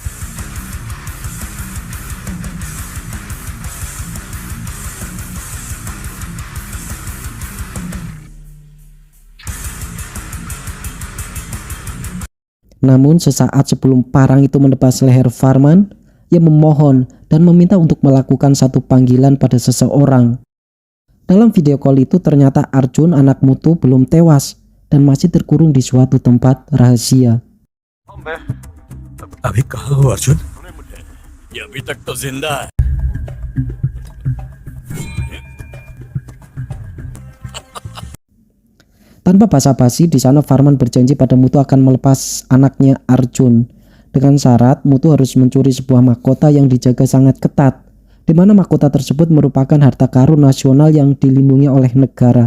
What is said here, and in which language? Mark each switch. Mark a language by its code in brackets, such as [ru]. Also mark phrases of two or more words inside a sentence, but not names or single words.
[id] Namun sesaat sebelum parang itu menebas leher Farman, ia memohon dan meminta untuk melakukan satu panggilan pada seseorang. Dalam video call itu ternyata Arjun anak Mutu belum tewas dan masih terkurung di suatu tempat rahasia. [hi] अभी कहाँ हो अर्जुन? ये अभी तक तो जिंदा है। [id] Tanpa basa-basi, di sana Farman berjanji pada Mutu akan melepas anaknya Arjun. Dengan syarat Mutu harus mencuri sebuah mahkota yang dijaga sangat ketat, di mana mahkota tersebut merupakan harta karun nasional yang dilindungi oleh negara.